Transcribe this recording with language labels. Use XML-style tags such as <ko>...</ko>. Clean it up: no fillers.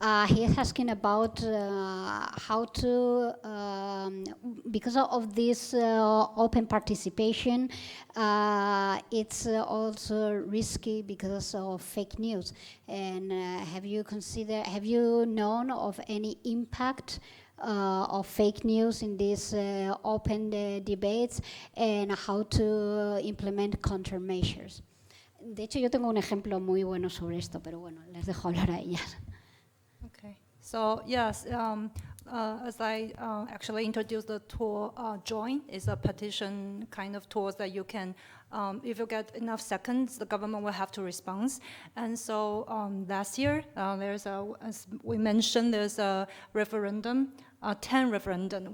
<en>He is asking about how to, because of this open participation, it's also risky because of fake news. And have you known of any impact of fake news in these open debates and how to implement countermeasures.</en> <es>De hecho, yo tengo un ejemplo muy bueno sobre esto, pero bueno, les dejo hablar a ellas.</es> <en>Okay. So yes, as I actually introduced the tool, Join is a petition kind of tools that you can, if you get enough seconds, the government will have to respond. And so last year, there's as we mentioned, there's a referendum, 10 referendum.</en>